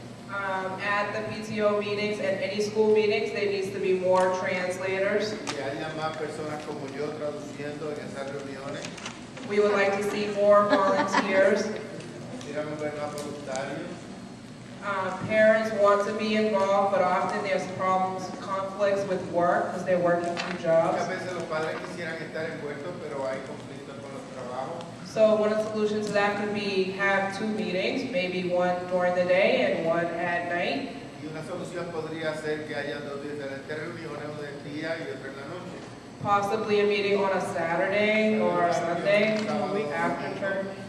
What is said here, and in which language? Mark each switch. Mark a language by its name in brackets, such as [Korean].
[English] At the PTO meetings and any school meetings, there needs to be more translators. [Spanish] Que haya más personas como yo traduciendo en esas reuniones. [English] We would like to see more volunteers. [Spanish] Quisiéramos ver más voluntarios. [English] Parents want to be involved, but often there's problems, conflicts with work because they're working two jobs. [Spanish] Muchas veces los padres quisieran estar envueltos, pero hay conflictos con los trabajos. [English] So one of the solutions to that could be have 2 meetings, maybe one during the day and one at night. [Spanish] Y una solución podría ser que haya 2 diferentes reuniones, una del día y otra en la noche. [English] Possibly a meeting on a Saturday or a Sunday, a week after church.